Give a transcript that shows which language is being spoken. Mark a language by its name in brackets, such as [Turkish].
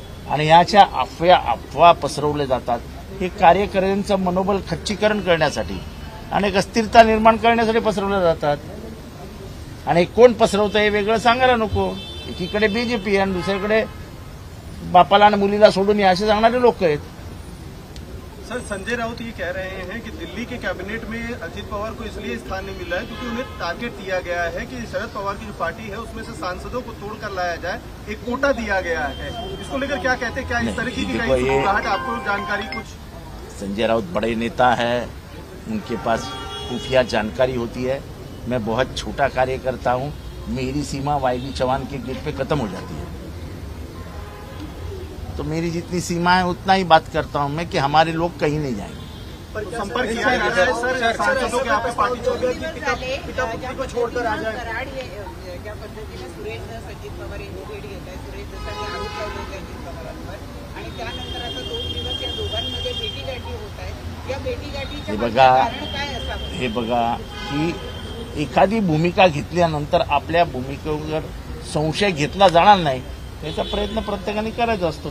[Marathi] आणि ह्याच्या अफवा पसरवल्या जातात. हे कार्यकर्त्यांचं मनोबल खच्चीकरण करण्यासाठी आणि एक अस्थिरता निर्माण करण्यासाठी पसरवल्या जातात. आणि कोण पसरवतं हे वेगळं सांगायला नको. एकीकडे बीजेपी आणि दुसरीकडे बापाला आणि मुलीला सोडून असे सांगणारे लोक आहेत. [Hindi] सर, संजय राउत ये कह रहे हैं कि दिल्ली के कैबिनेट में अजित पवार को इसलिए स्थान नहीं मिल रहा है क्योंकि उन्हें टारगेट दिया गया है कि शरद पवार की जो पार्टी है उसमें से सांसदों को तोड़कर लाया जाए, एक कोटा दिया गया है. इसको लेकर क्या कहते हैं? क्या इस तरह की आपको जानकारी? कुछ संजय राउत बड़े नेता है, उनके पास खुफिया जानकारी होती है. मैं बहुत छोटा कार्यकर्ता हूँ, मेरी सीमा वाईबी चौहान के गेट पे खत्म हो जाती है. तो मेरी जितनी सीमा है उतना ही बात करता हूं मैं कि हमारे लोग कहीं नहीं जाएंगे. संपर्क किया जा रहा है सर, सांसदों के आपकी पार्टी पिता पुत्री को छोड़कर आ जाए. [Marathi] ज्या पद्धतीने सुरेश धस अजित पवार यांनी भेट घेत आहे, सुरेश धसांनी आरोप लावले होते अजित पवारांवर आणि त्यानंतर आता 2 दिवस या दोघांमध्ये भेटीगाठी होत आहेत. या भेटीगाठीच्या कारण काय असावं? हे बघा की एखादी भूमिका घेतल्यानंतर आपल्या भूमिकेवर संशय घेतला जाणार नाही त्याचा प्रयत्न प्रत्येकाने करायचा असतो.